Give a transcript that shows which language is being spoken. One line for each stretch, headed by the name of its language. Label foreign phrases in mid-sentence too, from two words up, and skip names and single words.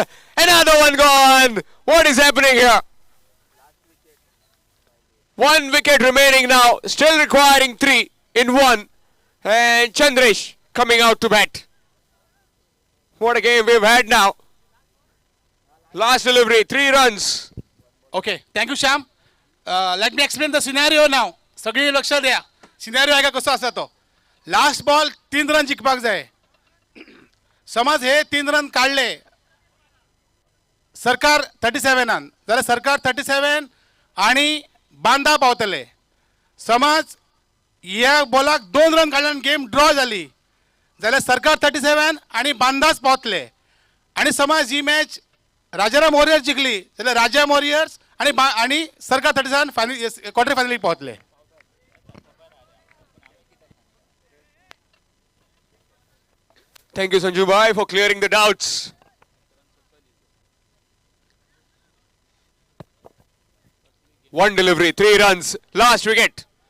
English: Another one gone. What is happening here? 1 wicket remaining now, still requiring 3 in 1. And Chandresh coming out to bat. What a game we've had now. Last delivery, 3 runs. Okay thank you Shyam let me explain the scenario
Konkani: नाव सगळी लक्ष द्या सिनॅरिओ आहे का कसो आसा तो
English: last ball
Konkani: 3 रन जिखपाक जाय समज हे 3 रन काढले सरकार 37 जाल्यार सरकार 37 आणि बांदा पावतले समज ह्या बॉलाक 2 रन काडल्यान
English: game draw
Konkani: जाली जाल्यार सरकार 37 आणि बांदाच पावतले आणि समज ही मॅच राजाराम वॉरियर्स जिंकली जाल्यार राजाराम वॉरियर्स आणि सरकार 37
English: final quarter finalik
Konkani: पावतले
English: Thank you, Sanju Bhai, for clearing the doubts. One delivery, 3 runs, last wicket.